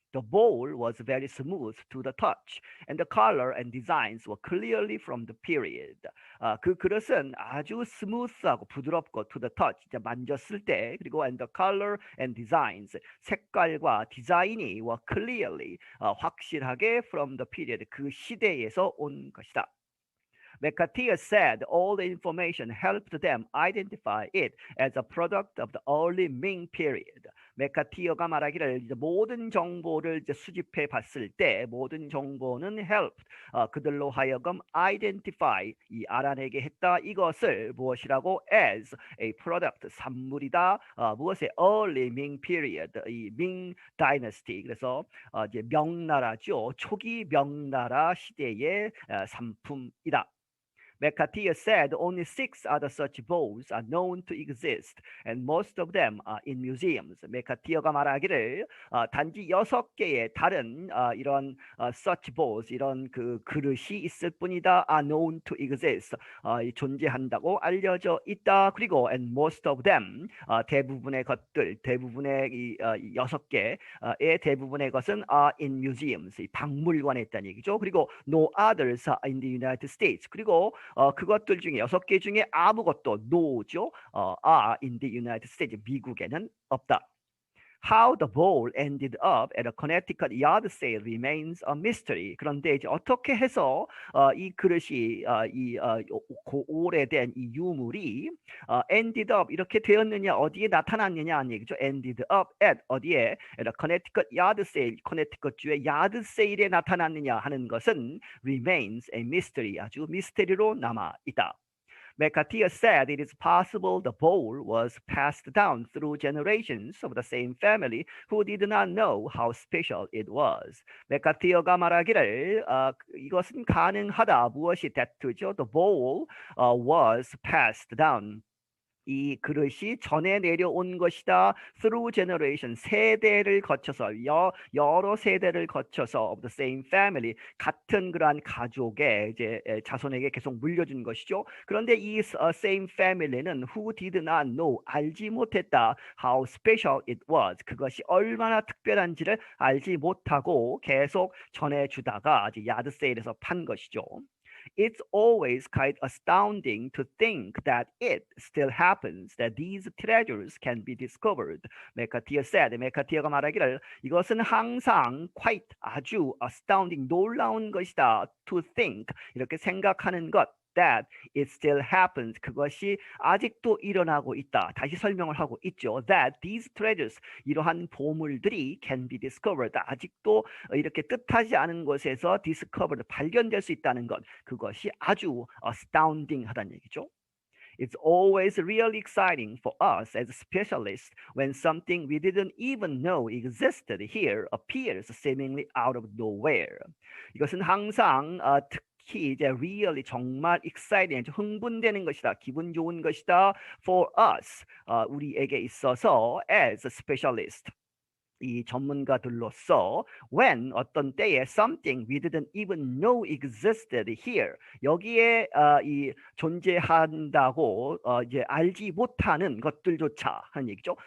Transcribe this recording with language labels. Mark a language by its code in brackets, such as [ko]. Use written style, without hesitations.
[en] The bowl was very smooth to the touch, and the color and designs were clearly from the period. [ko] 그 그릇은 아주 스무스하고 부드럽고 [en] to the touch, [ko] 이제 만졌을 때, 그리고 [en] and the color and designs, [ko] 색깔과 디자인이 [en] were clearly, [ko] 확실하게 [en] from the period, [ko] 그 시대에서 온 것이다. [en] McCarthy said all the information helped them identify it as a product of the early Ming period. [ko] 메카티어가 말하기를 이제 모든 정보를 이제 수집해 봤을 때 모든 정보는 [en] helped, [ko] 그들로 하여금 [en] identify, [ko] 이 알아내게 했다. 이것을 무엇이라고? [en] as a product, [ko] 산물이다. 무엇의? [en] early Ming period, [ko] 이 Ming dynasty. 그래서 이제 명나라죠. 초기 명나라 시대의 산품이다. [en] McCarthy said only 6 other such bowls are known to exist, and most of them are in museums. [ko] 메카티어가 말하기를 단지 6개의 다른 이런 [en] such bowls, [ko] 이런 그 그릇이 있을 뿐이다. [en] are known to exist, [ko] 존재한다고 알려져 있다. 그리고 [en] and most of them, [ko] 대부분의 것들, 대부분의 이 6개의 대부분의 것은 [en] are in museums, [ko] 박물관에 있다는 얘기죠. 그리고 [en] no others are in the United States. [ko] 그리고 그것들 중에 6개 중에 아무것도 no죠. [en] are in the United States, [ko] 미국에는 없다. [en] How the bowl ended up at a Connecticut yard sale remains a mystery. [ko] 그런데 이제 어떻게 해서 이 그릇이 이 오래된 이 유물이 [en] ended up [ko] 이렇게 되었느냐, 어디에 나타났느냐 하는 얘기죠. [en] ended up at [ko] 어디에? [en] at a Connecticut yard sale, [ko] 커네티컷 주의 야드 세일에 나타났느냐 하는 것은 [en] remains a mystery, [ko] 아주 미스테리로 남아 있다. [en] McCarthy said it is possible the bowl was passed down through generations of the same family who did not know how special it was. [ko] 메카티어가 말하기를 이것은 가능하다. 무엇이 that죠? [en] The bowl was passed down. [ko] 이 그릇이 전해 내려온 것이다. [en] through generation, [ko] 세대를 거쳐서, 여러 세대를 거쳐서 [en] of the same family, [ko] 같은 그러한 가족의 이제 자손에게 계속 물려준 것이죠. 그런데 이 same family는 [en] who did not know, [ko] 알지 못했다. [en] how special it was, [ko] 그것이 얼마나 특별한지를 알지 못하고 계속 전해주다가 이제 야드 세일에서 판 것이죠. [en] It's always quite astounding to think that it still happens, that these treasures can be discovered. [ko] 메카티어 said, 메카티어가 말하기를 이것은 항상 quite, 아주 astounding, 놀라운 것이다. [en] To think, [ko] 이렇게 생각하는 것. [en] that it still happens, [ko] 그것이 아직도 일어나고 있다. 다시 설명을 하고 있죠. [en] that these treasures, [ko] 이러한 보물들이 [en] can be discovered, [ko] 아직도 이렇게 뜻하지 않은 곳에서 discovered, 발견될 수 있다는 것, 그것이 아주 astounding 하다는 얘기죠. [en] It's always really exciting for us as specialists when something we didn't even know existed here appears seemingly out of nowhere. [ko] 이것은 항상 특히 이제 really 정말 exciting, 흥분되는 것이다, 기분 좋은 것이다. [en] For us, [ko] 우리에게 있어서 [en] as a specialist. [ko] 이 전문가들로서 when 어떤 때에 [en] something we didn't even know existed here [ko] 여기에 이 존재한다고 이제 알지 못하는 것들조차 하는 얘기죠.